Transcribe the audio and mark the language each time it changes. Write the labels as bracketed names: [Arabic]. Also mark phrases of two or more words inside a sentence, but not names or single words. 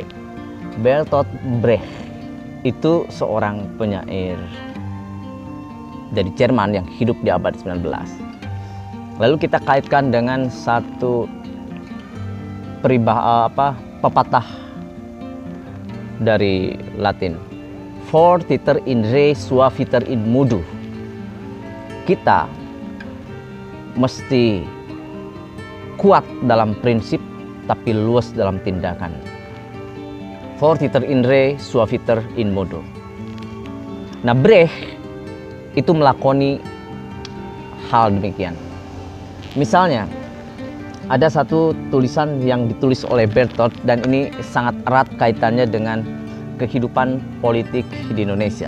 [Indonesian] Bertolt Brecht itu seorang penyair dari Jerman yang hidup di abad 19. Lalu kita kaitkan dengan satu pepatah dari Latin, [Latin] fortiter in re suaviter in modo. [Indonesian] Kita mesti kuat dalam prinsip tapi luas dalam tindakan. [Latin] Fortiter in re suaviter in modo. [Indonesian] Nah, Brecht itu melakoni hal demikian. Misalnya ada satu tulisan yang ditulis oleh Bertolt dan ini sangat erat kaitannya dengan kehidupan politik di Indonesia.